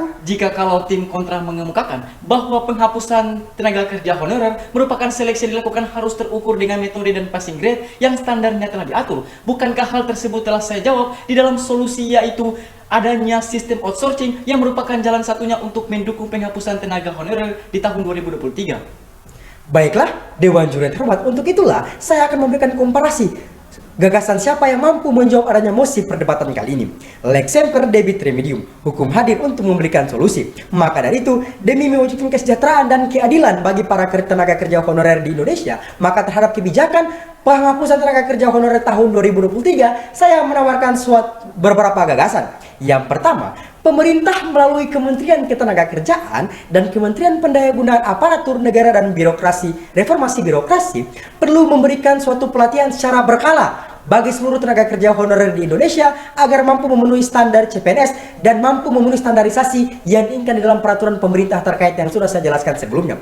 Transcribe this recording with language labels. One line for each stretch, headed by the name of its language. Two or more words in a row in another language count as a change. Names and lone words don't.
Indonesian: Jika kalau tim kontra mengemukakan bahwa penghapusan tenaga kerja honorer merupakan seleksi yang dilakukan harus terukur dengan metode dan
English: passing grade
Indonesian: yang standarnya telah diatur, bukankah hal tersebut telah saya jawab di dalam solusi, yaitu adanya sistem outsourcing yang merupakan jalan satunya untuk mendukung penghapusan tenaga honorer di tahun 2023. Baiklah, Dewan Juri yang terhormat, untuk itulah saya akan memberikan komparasi gagasan siapa yang mampu menjawab adanya mosi perdebatan kali ini.
Latin: Lex semper debit remedium,
Indonesian: hukum hadir untuk memberikan solusi. Maka dari itu, demi mewujudkan kesejahteraan dan keadilan bagi para tenaga kerja honorer di Indonesia, maka terhadap kebijakan penghapusan tenaga kerja honorer tahun 2023, saya menawarkan beberapa gagasan. Yang pertama, pemerintah melalui Kementerian Ketenagakerjaan dan Kementerian Pendayagunaan Aparatur Negara dan Reformasi Birokrasi perlu memberikan suatu pelatihan secara berkala bagi seluruh tenaga kerja honorer di Indonesia agar mampu memenuhi standar CPNS dan mampu memenuhi standarisasi yang diinginkan di dalam peraturan pemerintah terkait yang sudah saya jelaskan sebelumnya.